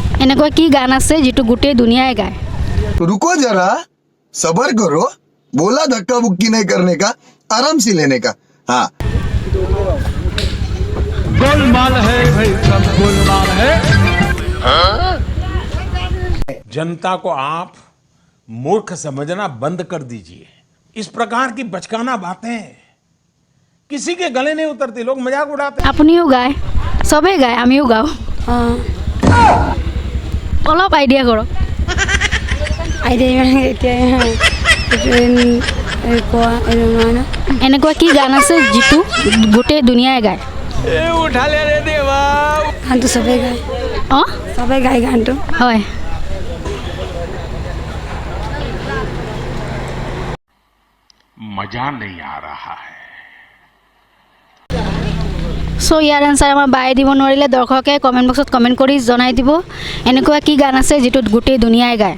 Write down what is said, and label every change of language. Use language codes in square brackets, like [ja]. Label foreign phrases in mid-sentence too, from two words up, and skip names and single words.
[as] এনেকুৱা কি গান আছে যিটো গোটেই দুনিয়াই গায়? [hi] रुको जरा, सबर करो। बोला धक्का बुक्की नहीं करने का, आराम से लेने का। हाँ, गोलमाल है भाई, सब गोलमाल है। जनता को आप मूर्ख समझना बंद कर दीजिए। इस प्रकार की बचकाना बातें किसी के गले नहीं उतरती, लोग मजाक उड़ाते हैं। [as] আপুনিও গায়, চবেই গায়, আমিও গাওঁ। অলপ আইডিয়া কৰক। এনেকুৱা কি গান আছে যিটো গোটেই দুনিয়াই গায়? [hi] उठा ले रे देवा। [as] গানটো চবেই গায়, অঁ চবেই গায় গানটো। হয়। [hi] मजा नहीं आ रहा है। [as] চ' ইয়াৰ এনচাৰ আমাৰ বায়ে দিব নোৱাৰিলে দৰ্শকে কমেণ্ট বক্সত কমেণ্ট কৰি জনাই দিব। এনেকুৱা কি গান আছে যিটোত গোটেই দুনিয়াই গায়?